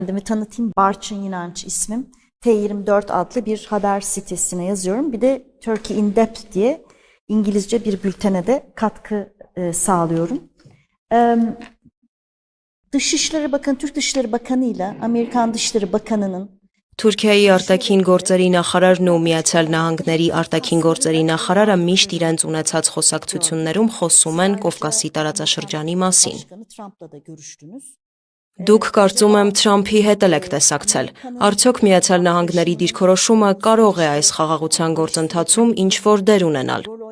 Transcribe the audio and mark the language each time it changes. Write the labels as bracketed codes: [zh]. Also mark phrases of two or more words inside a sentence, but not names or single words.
[tr] Kendimi tanıtayım. Barçın İnanç ismim. T24 adlı bir haber sitesine yazıyorum. Bir de Turkey in Depth diye İngilizce bir bültene de katkı sağlıyorum. Dışişleri Bakanı, Türk Dışişleri Bakanı ile Amerikan Dışişleri Bakanı'nın [hy] Թուրքիայի արտաքին գործերի նախարարն ու Միացյալ Նահանգների արտաքին գործերի նախարարը միշտ իրենց ունեցած խոսակցություններում խոսում են Կովկասի տարածաշրջանի մասին։ Դուք կարծում եմ Թրամփի հետ էլ եք տեսակցել։ Արդյոք Միացյալ Նահանգների դիրքորոշումը կարող է այս խաղաղության գործընթացում ինչ-որ դեր ունենալ։